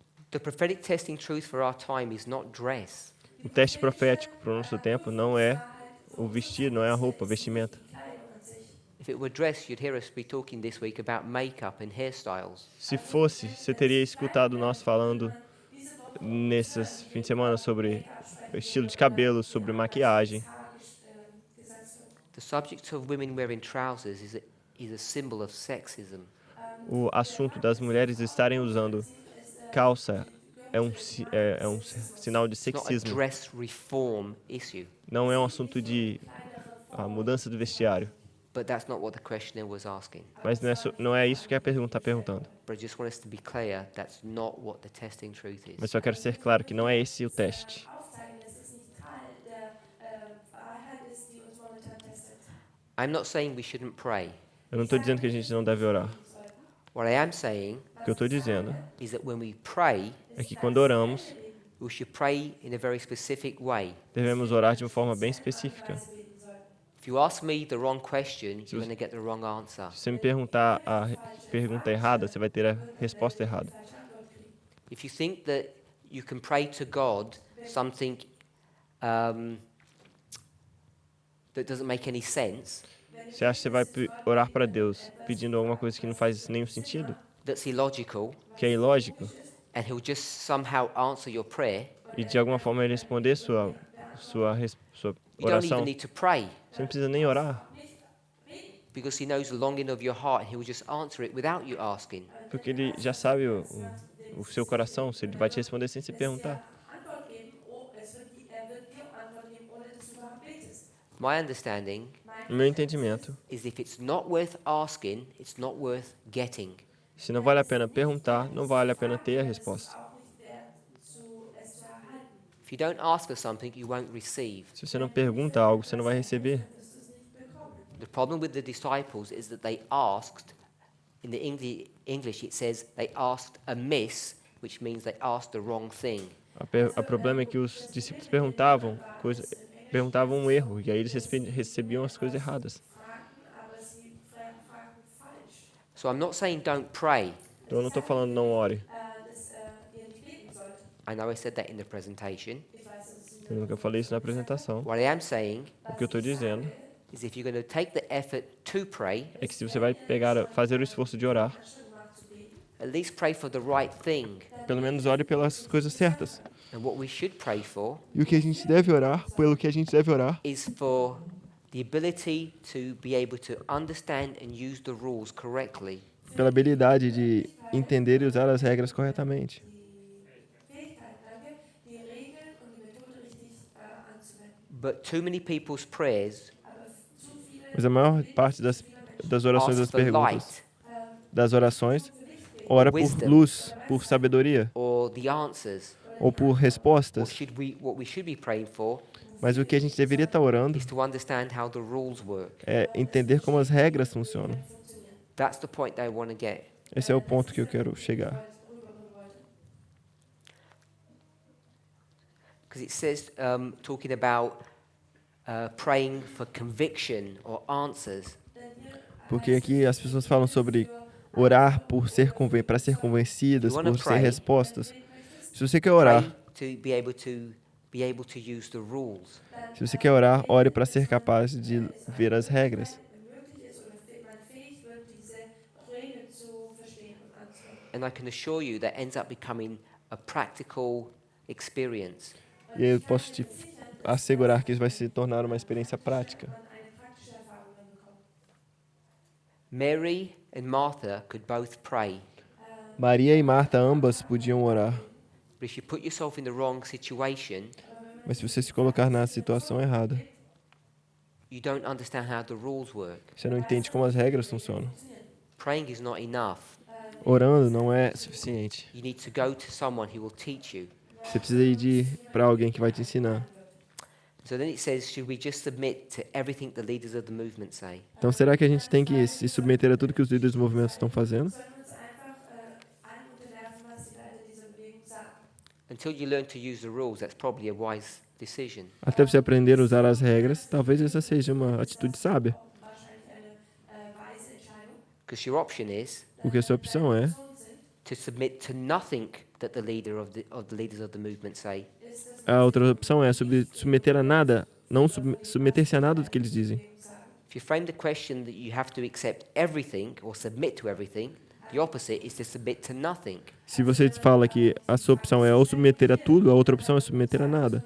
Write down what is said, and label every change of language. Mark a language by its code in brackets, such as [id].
[en] The prophetic testing truth for our time is not dress. [pt] O teste profético para o nosso tempo não é o vestido, não é a roupa, a vestimenta. [de] Kleidung an sich. [en] If it were dress, you'd hear us be talking this week about makeup and hairstyles. [pt] Se fosse, você teria escutado nós falando nesses fins de semana sobre estilo de cabelo, sobre maquiagem. [de] Gesetzt wird. [en] The subject of women wearing trousers is a symbol of sexism. [pt] O assunto das mulheres estarem usando calça é um sinal de [en] It's not a [pt] sexismo. [en] dress reform issue, [pt] Não é um assunto de mudança do vestiário. [en] but that's not what the questioner was asking. [pt] Mas não é isso que a pergunta está perguntando. [en] But I just want us to be clear, that's not what the testing truth is. [pt] Mas só quero ser claro que não é esse o teste. [de] Aufzeigen, dass es nicht Teil der Wahrheit ist, die uns momentan testet. [en] I'm not saying we shouldn't pray. [pt] Eu não estou dizendo que a gente não deve orar. [en] What I am saying [pt] O que eu estou dizendo [en] is that when we pray, [pt] é que quando oramos, [en] we should pray in a very specific way. [pt] devemos orar de uma forma bem específica. [en] If you ask me the wrong question, you're going to get the wrong answer. [pt] Se você me perguntar a pergunta errada, você vai ter a resposta errada. [en] If you think that you can pray to God something that doesn't make any sense, [pt] Você acha que você vai orar para Deus pedindo alguma coisa que não faz nenhum sentido? [en] that's illogical, [pt] Que é ilógico? [en] and He'll just somehow answer your prayer, [pt] E de alguma forma ele responder sua [en] you don't even [pt] oração? [en] need to pray, [pt] Você não precisa nem orar, [en] because He knows the longing of your heart, and He will just answer it without you asking. [pt] porque ele já sabe o seu coração, se ele vai te responder sem se perguntar. [de] Antwort geben, er wird dir Antwort geben, ohne dass du überhaupt betest. [en] My understanding [pt] No meu entendimento, [en] is if it's not worth asking, it's not worth getting. [pt] se não vale a pena perguntar, não vale a pena ter a resposta. [de] Auch nicht wert, es zu erhalten. [en] If you don't ask for something, you won't receive. [pt] Se você não pergunta algo, você não vai receber. [en] The problem with the disciples is that they asked, in the English it says they asked amiss, which means they asked the wrong thing. [pt] O problema é que os discípulos perguntavam um erro, e aí eles recebiam as coisas erradas. [de] Fragten, aber sie fragten falsch. [en] So I'm not saying don't pray. [pt] Então eu não estou falando não ore. [de] Dass ihr nicht beten sollt. [en] I know I said that in the presentation. [de] Ich weiß, dass es [pt] Eu nunca falei isso na apresentação. [en] What I am saying [pt] O que eu estou dizendo [en] is if you're going to take the effort to pray, [pt] é que se você vai fazer o esforço de orar, [de] macht zu beten. [en] at least pray for the right thing. [pt] pelo menos ore pelas coisas certas. [en] And what we should pray for [pt] E o que a gente deve orar, pelo que a gente deve orar, [en] is for the ability to be able to understand and use the rules correctly. [pt] pela habilidade de entender e usar as regras corretamente. [de] Fähigkeit, danke, die Regeln und die Methode richtig anzuwenden. [en] But too many people's prayers [de] Aber zu viele [pt] Mas a maior parte das orações, das [en] ask for [pt] perguntas, [en] light [pt] das orações, ora por luz, por sabedoria, [en] or the answers. [pt] ou por respostas. [en] What we should be praying for [pt] Mas o que a gente deveria estar orando [en] is to understand how the rules work. [pt] é entender como as regras funcionam. [en] That's the point that I want to get. [pt] Esse é o ponto que eu quero chegar. [en] Because it says, talking about praying for conviction or answers. [pt] Porque aqui as pessoas falam sobre orar para ser convencidas, por ser respostas. Se você quer orar, [en] Pray to be able to use the rules. [pt] se você quer orar, ore para ser capaz de ver as regras. [de] möglich ist oder man fähig wird, diese Regeln zu verstehen und anzuwenden. [en] And I can assure you that ends up becoming a practical experience. [pt] E eu posso te assegurar que isso vai se tornar uma experiência prática. [de] Man eine praktische Erfahrung dann bekommt. [en] Mary and Martha could both pray. [pt] Maria e Marta ambas podiam orar, [en] But if you put yourself in the wrong situation, [pt] mas se você se colocar na situação errada, [en] you don't understand how the rules work. [pt] você não entende como as regras funcionam. [en] Praying is not enough. [pt] Orando não é suficiente. [en] You need to go to someone who will teach you. [pt] Você precisa ir para alguém que vai te ensinar. [en] So then it says, should we just submit to everything the leaders of the movement say? [pt] Então, será que a gente tem que se submeter a tudo que os líderes do movimento estão fazendo? [de] Sollen wir uns einfach allem unterwerfen, was die Leiter dieser Bewegung sagen? [en] Until you learn to use the rules, that's probably a wise decision. [pt] Até você aprender a usar as regras, talvez essa seja uma atitude sábia. [de] Wahrscheinlich eine weise Entscheidung. [en] Because your option is [pt] Porque a sua opção é [en] to submit to nothing that the leaders of the movement say. [pt] a outra opção é submeter a nada, não submeter-se a nada do que eles dizem. [en] If you frame the question that you have to accept everything or submit to everything, the opposite is to submit to nothing. [pt] Se você fala que a sua opção é ou submeter a tudo, a outra opção é submeter a nada.